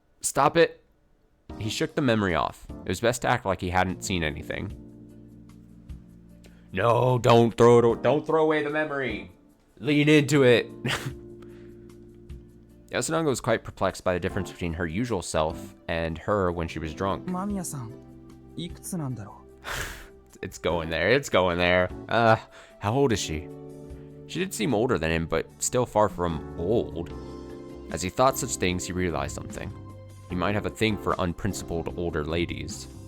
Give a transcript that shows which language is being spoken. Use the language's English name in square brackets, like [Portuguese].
[English] Stop it! He shook the memory off. It was best to act like he hadn't seen anything. No, don't throw away the memory! Lean into it! Yasunaga was quite perplexed by the difference between her usual self and her when she was drunk. [Japanese] 間宮さん、いくつなんだろう? [English] It's going there. How old is she? She did seem older than him, but still far from old. As he thought such things, he realized something. He might have a thing for unprincipled older ladies.